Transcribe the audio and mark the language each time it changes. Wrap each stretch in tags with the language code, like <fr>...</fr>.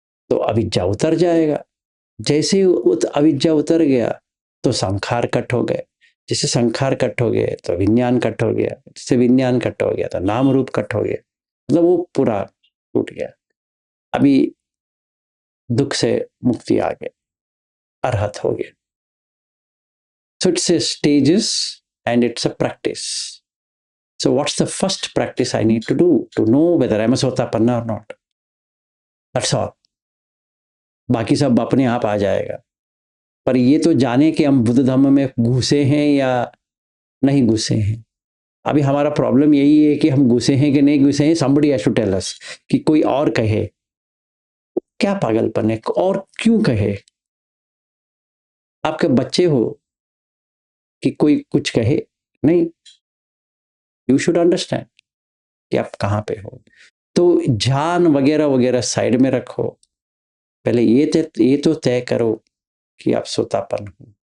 <hi>तो अविज्ञा उतर जाएगा। जैसे ही अविज्ञा उतर गया तो संखार कट हो गए। जैसे संखार कट हो गए तो विज्ञान कट हो गया। जैसे विज्ञान कट हो गया तो नाम रूप कट हो गया। मतलब वो पूरा टूट गया। अभी दुख से मुक्ति आ गई, अरहत हो गया।</hi> <en>So it's a stages and it's a practice. So what's the first practice I need to do to know whether I'm a Sotapanna or not? That's all.</en> <hi>बाकी सब अपने आप आ जाएगा। पर ये तो जाने कि हम बुद्ध धर्म में घुसे हैं या नहीं घुसे हैं। अभी हमारा प्रॉब्लम यही है कि हम घुसे हैं कि नहीं घुसे हैं।</hi> <en>somebody has to tell us,</en> <hi>कि कोई और कहे। क्या पागलपन है, और क्यों कहे। आपके बच्चे हो कि कोई कुछ कहे नहीं,</hi> <en>you should understand</en> <hi>कि आप कहाँ पे हो। तो ध्यान वगैरह वगैरह साइड में रखो, पहले ये तो तय करो कि आप सोतापन हो।</hi>